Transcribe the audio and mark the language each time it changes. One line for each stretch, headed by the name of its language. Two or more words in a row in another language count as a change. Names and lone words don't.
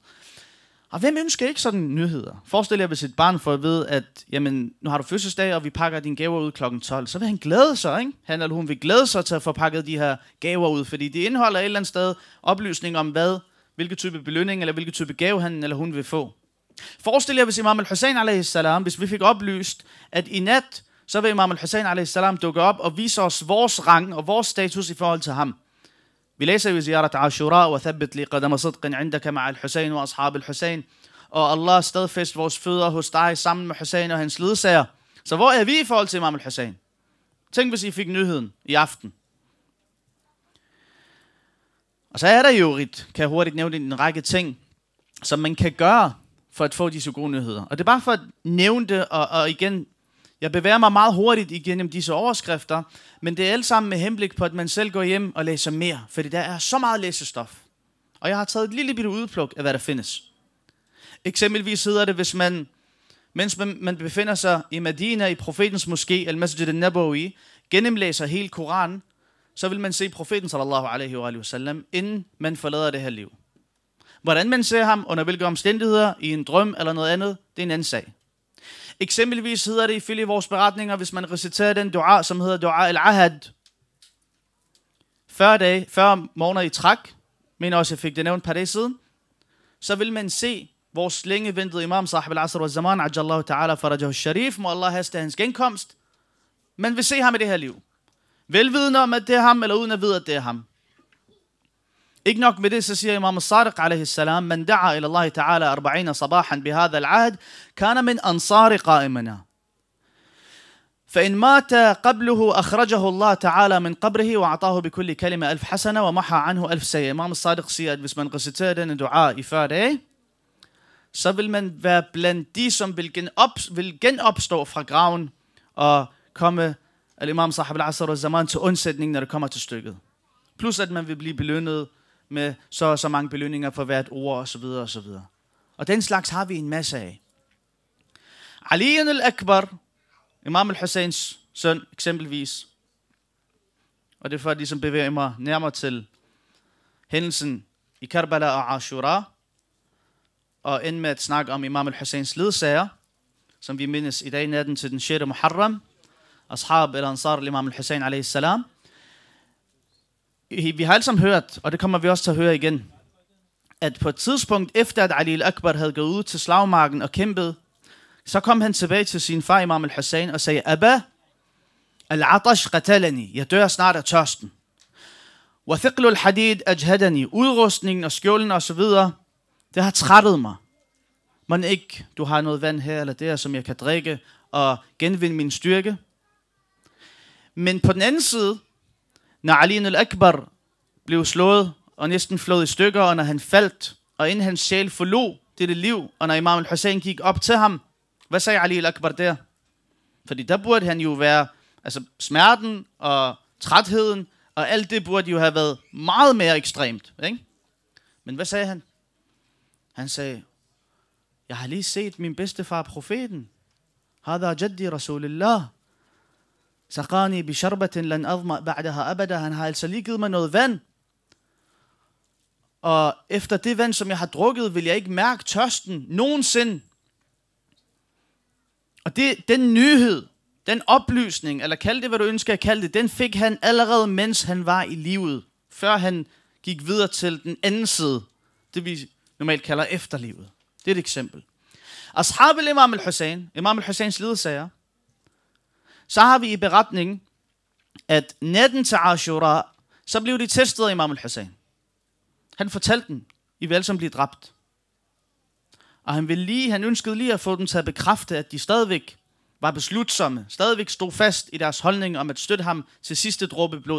Danish: Og hvem ønsker ikke sådan nyheder? Forestil jer, hvis et barn får at vide, at jamen, nu har du fødselsdag, og vi pakker dine gaver ud kl. 12, så vil han glæde sig, ikke? Han eller hun vil glæde sig til at få pakket de her gaver ud, fordi det indeholder et eller andet sted oplysning om, hvilken type belønning, eller hvilken type gave han eller hun vil få. Forestil jer, hvis Imam al-Hussein a.s., hvis vi fik oplyst, at i nat, så vil Imam al-Hussein a.s. dukke op og vise os vores rang og vores status i forhold til ham. Vi læser jo
Arabic: زيارة عاشوراء وثبت لي قدم صدق عندك مع الحسين وأصحاب الحسين.
Danish: Og Allah stadfæst vores fødder hos dig sammen med Hussein og hans ledsager. Så hvor er vi i forhold til Imam al-Hussein? Tænk, hvis I fik nyheden i aften. Og så er der jo kan jeg hurtigt nævne en række ting, som man kan gøre for at få disse gode nyheder. Og det er bare for at nævne det, og igen, jeg bevæger mig meget hurtigt igennem disse overskrifter, men det er alt sammen med henblik på, at man selv går hjem og læser mere, fordi der er så meget læsestof. Og jeg har taget et lille bitte udpluk af, hvad der findes. Eksempelvis hedder det, hvis mens man befinder sig i Medina, i profetens moské, al-Masjid al-Nabawi, gennemlæser hele Koranen, så vil man se profeten
Arabic: صلى الله عليه وسلم,
Danish: inden man forlader det her liv. Hvordan man ser ham, under hvilke omstændigheder, i en drøm eller noget andet, det er en anden sag. Eksempelvis hedder det ifølge vores beretninger, hvis man reciterer den dua, som hedder dua al-ahad, 40 måneder i træk, men også jeg fik det nævnt et par dage siden, så vil man se vores længe ventede imam,
Arabic: صاحب العصر والزمان عجل الله تعالى فرجه الشريف,
Danish: må Allah haste hans genkomst. Man vil se ham i det her liv. Velvidende om, at det er ham, eller uden at vide, at det er ham. Ikke nok med det, så siger
Arabic: Imam al-Sadiq عليه السلام من دعا إلى الله تعالى 40 صباحا بهذا العهد كان من أنصار قائمنا. فإن مات قبله أخرجه الله تعالى من قبره وأعطاه بكل كلمة 1000 حسنة ومحى عنه 1000 سيئة.
Danish: Imam al-Sadiq siger, at hvis man reciterer denne dua i 40 dage, så vil man være blandt de, som vil genopstå fra graven og komme al-Imam Sahib al-Asr og Zaman til undsætning, når det kommer til stykket. Plus at man vil blive belønnet med så mange belønninger for hvert ord osv. osv. Og den slags har vi en masse af. Ali al-Akbar, Imam al-Husseins søn eksempelvis, og det er for at ligesom bevæge mig nærmere til hændelsen i Karbala og Ashura, og ende med at snakke om Imam al-Husseins ledsager, som vi mindes i dag natten til den 6. Muharram, ashab eller ansar al-Imam al-Hussein
Arabic: عليه السلام.
Danish: Vi har alle sammen hørt, og det kommer vi også til at høre igen, at på et tidspunkt efter at Ali al-Akbar havde gået ud til slagmarken og kæmpet, så kom han tilbage til sin far Imam al-Hussein og sagde:
Arabic: أبه العطش قتلني,
Danish: jeg dør snart af tørsten.
Arabic: وثقل الحديد أجهدني,
Danish: udrustningen og skjolden og så videre, det har trættet mig. Men ikke, du har noget vand her eller der, som jeg kan drikke og genvinde min styrke. Men på den anden side, når Ali al-Akbar blev slået og næsten flået i stykker, og når han faldt, og inden hans sjæl forlod dette liv, og når Imam al-Hussein gik op til ham, hvad sagde Ali al-Akbar der? Fordi der burde han jo være, altså smerten og trætheden, og alt det burde jo have været meget mere ekstremt, ikke? Men hvad sagde han? Han sagde: jeg har lige set min bedstefar profeten.
Arabic: هذا جدي رسول الله. سقاني بشربة لن أظمأ بعدها أبدا.
Danish: Han har altså lige givet mig noget vand. Og efter det vand, som jeg har drukket, vil jeg ikke mærke tørsten nogensinde. Og den nyhed, den oplysning, eller kald det, hvad du ønsker at kalde det, den fik han allerede, mens han var i livet. Før han gik videre til den anden side. Det vi normalt kalder efterlivet. Det er et eksempel.
Arabic: أصحاب الإمام الحسين,
Danish: Imam al-Husseins ledsager, så har vi i beretningen, at natten til Ashura, så blev de testet af Imam al-Hussein. Han fortalte dem, I vil alle sammen blive dræbt. Og han ønskede lige at få dem til at bekræfte, at de stadigvæk var beslutsomme, stadigvæk stod fast i deres holdning om at støtte ham til sidste dråbe blod.